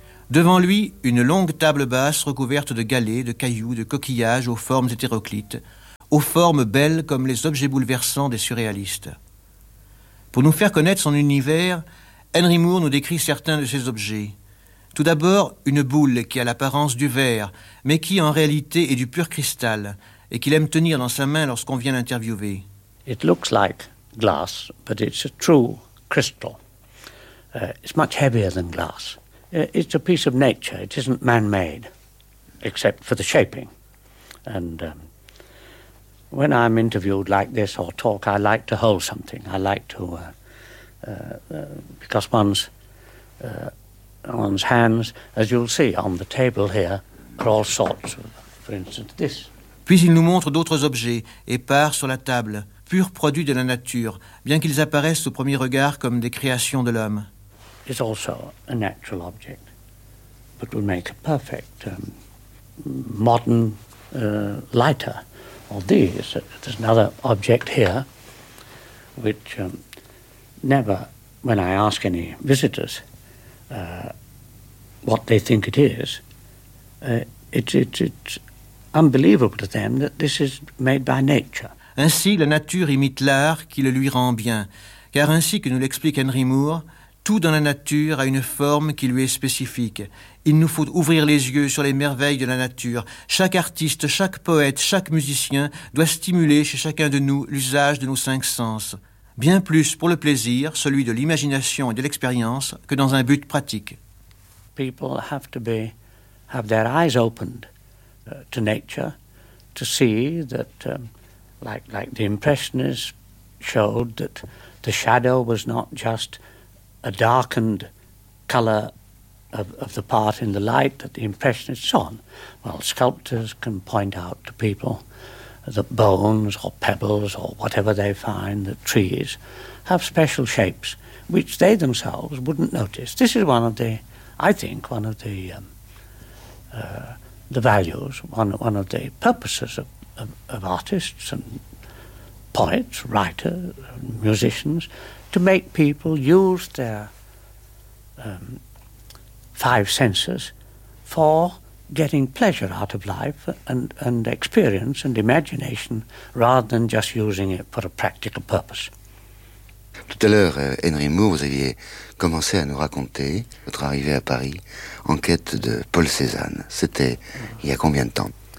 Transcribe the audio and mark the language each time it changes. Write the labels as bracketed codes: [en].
[fr] Devant lui, une longue table basse recouverte de galets, de cailloux, de coquillages aux formes hétéroclites, aux formes belles comme les objets bouleversants des surréalistes. Pour nous faire connaître son univers, Henry Moore nous décrit certains de ces objets. Tout d'abord, une boule qui a l'apparence du verre, mais qui en réalité est du pur cristal, et qu'il aime tenir dans sa main lorsqu'on vient l'interviewer. [en] It looks like glass, but it's a true crystal. It's much heavier than glass. It's a piece of nature. It isn't man-made, except for the shaping. And when I'm interviewed like this or talk, I like to hold something. I like to because one's hands, as you'll see on the table here, are all sorts of, for instance, this. [fr] Puis il nous montre d'autres objets épars sur la table, purs produits de la nature, bien qu'ils apparaissent au premier regard comme des créations de l'homme. [en] It's also a natural object, but would make a perfect modern lighter. Or these, there's another object here, which never, when I ask any visitors what they think it is, it's unbelievable to them that this is made by nature. [fr] Ainsi, la nature imite l'art qui le lui rend bien, car ainsi que nous l'explique Henry Moore, tout dans la nature a une forme qui lui est spécifique. Il nous faut ouvrir les yeux sur les merveilles de la nature. Chaque artiste, chaque poète, chaque musicien doit stimuler chez chacun de nous l'usage de nos cinq sens. Bien plus pour le plaisir, celui de l'imagination et de l'expérience, que dans un but pratique. [en] People have to be, have their eyes opened to nature to see that, like the Impressionists showed, that the shadow was not just a darkened colour of the part in the light that the Impressionists saw. Well, sculptors can point out to people that bones or pebbles or whatever they find, that trees, have special shapes which they themselves wouldn't notice. This is one of the, I think, one of the values, one of the purposes of artists and poets, writers, and musicians, to make people use their five senses for getting pleasure out of life and experience and imagination rather than just using it for a practical purpose. [fr] Tout à l'heure, Henry Moore, vous aviez commencé à nous raconter votre arrivée à Paris en quête de Paul Cézanne. C'était il y a combien de temps?